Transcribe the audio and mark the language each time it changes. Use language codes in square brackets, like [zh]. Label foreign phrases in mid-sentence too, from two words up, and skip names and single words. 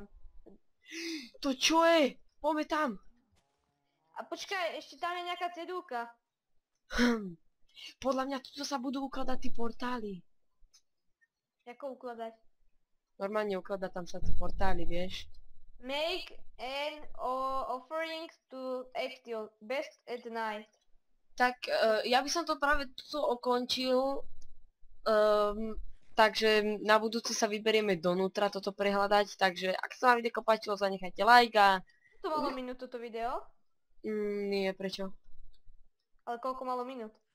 [sk] To čo je? Poďme tam. A počkaj, ešte tam je nejaká cedulka. Podľa mňa tuto sa budú ukladať tí portály. Ako ukladať? Normálne ukladať tam sa tí portály, vieš? [en] Make an offering to Ectil, best at night. [sk] Tak ja by som to práve tuto ukončil. Takže na budúce sa vyberieme donútra toto prehľadať. Takže ak sa vám video páčilo, zanechajte like a... To malo minút toto video? Nie, prečo? Ale koľko malo minút?